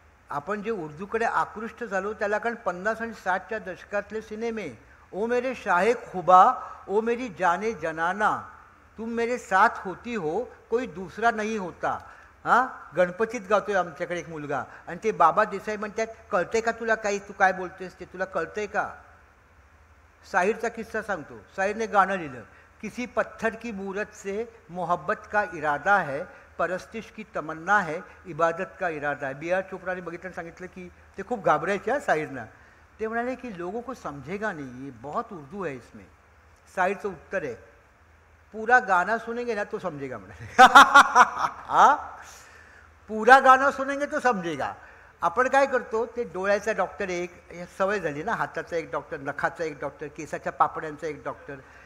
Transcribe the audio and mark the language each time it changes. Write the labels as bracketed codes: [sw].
[mr] आपण जे उर्दूकडे आकृष्ट झालो त्याला, कारण 50 आणि 60च्या दशकातले सिनेमे, [hi] ओ मेरे शाहे खुबा, ओ मेरी जाने जनाना, तुम मेरे साथ होती हो, कोई दूसरा नहीं होता. [mr] हां, गणपतीत गातोय आमच्याकडे एक मुलगा, आणि ते बाबा देसाई म्हणतात, कळतंय का तुला काही, तू काय बोलतेस ते तुला कळतंय का? साहिरचा किस्सा सांगतो. साहिरने गाणं लिहिलं, [hi] किसी पत्थर की मूरत से मोहब्बत का इरादा है, परस्तिश की तमन्ना है, इबादत का इरादा है. [mr] B.R. चोपडाने बघितलं, सांगितलं की ते खूप घाबरायचे साहिरना. ते म्हणाले की [hi] लोगों को समझेगा नहीं, ये बहुत उर्दू है इसमें. [mr] साहिरचं उत्तर आहे, [hi] पूरा गाना सुनेंगे ना तो समझेगा. [mr] म्हणाले हा, [hi] पूरा गाना सुनेंगे तो समझेगा. [mr] आपण काय करतो, ते डोळ्याचा डॉक्टर एक, सवय झाली ना, हाताचा एक डॉक्टर, नखाचा एक डॉक्टर, केसाच्या पापड्यांचा एक डॉक्टर.